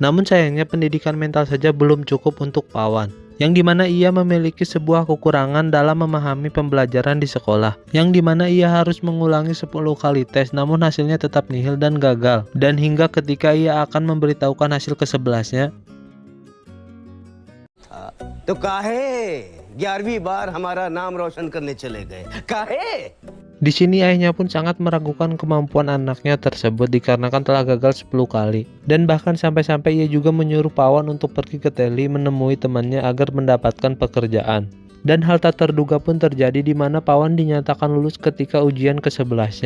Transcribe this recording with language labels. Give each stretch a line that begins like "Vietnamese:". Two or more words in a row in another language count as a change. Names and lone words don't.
Indonesian: Namun sayangnya pendidikan mental saja belum cukup untuk Pawan. Yang dimana ia memiliki sebuah kekurangan dalam memahami pembelajaran di sekolah, yang dimana ia harus mengulangi 10 kali tes namun hasilnya tetap nihil dan gagal, dan hingga ketika ia akan memberitahukan hasil ke-11-nya,
Hindi: तो काहे 11वीं बार हमारा नाम रोशन करने चले गए काहे
Indonesian: di sini ayahnya pun sangat meragukan kemampuan anaknya tersebut dikarenakan telah gagal 10 kali. Dan bahkan sampai-sampai ia juga menyuruh Pawan untuk pergi ke Delhi menemui temannya agar mendapatkan pekerjaan. Dan hal tak terduga pun terjadi di mana Pawan dinyatakan lulus ketika ujian ke-11-nya.